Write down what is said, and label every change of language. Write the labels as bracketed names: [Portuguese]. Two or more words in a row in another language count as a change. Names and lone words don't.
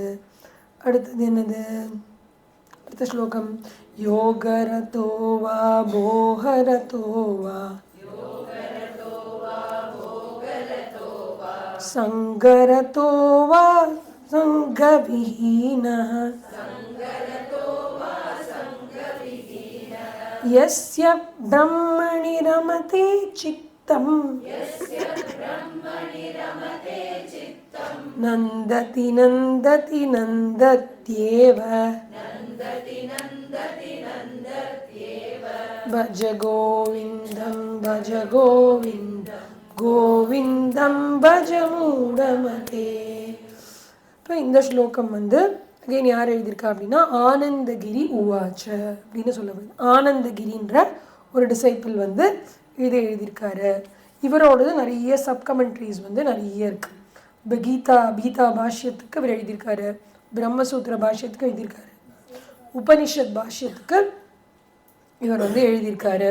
[Tamil] அடுத்தது என்னது? அடுத்த ஸ்லோகம் [Sanskrit] योगरतोवा भोगरतोवा सङ्गरतोवा सङ्गविहीनः यस्य ब्रह्मणि रमते चित्तं नन्दति नन्दति नन्दत्येव भज गोविन्दं भज गोविन्दं गोविन्दं भज मूढमते. [Tamil] இப்போ இந்த ஸ்லோகம் வந்து அகைன் யார் எழுதியிருக்கா அப்படின்னா ஆனந்தகிரி உவாச்ச அப்படின்னு சொல்லப்படுது. ஆனந்தகிரின்ற ஒரு டிசைப்பிள் வந்து இதை எழுதியிருக்காரு. இவரோடது நிறைய சப்கமெண்ட்ரிஸ் வந்து நிறைய இருக்குது. இப்போ கீதா பாஷ்யத்துக்கு இவர் எழுதியிருக்காரு, பிரம்மசூத்திர பாஷ்யத்துக்கு எழுதியிருக்காரு, உபனிஷத் பாஷ்யத்துக்கு இவர் வந்து எழுதியிருக்காரு.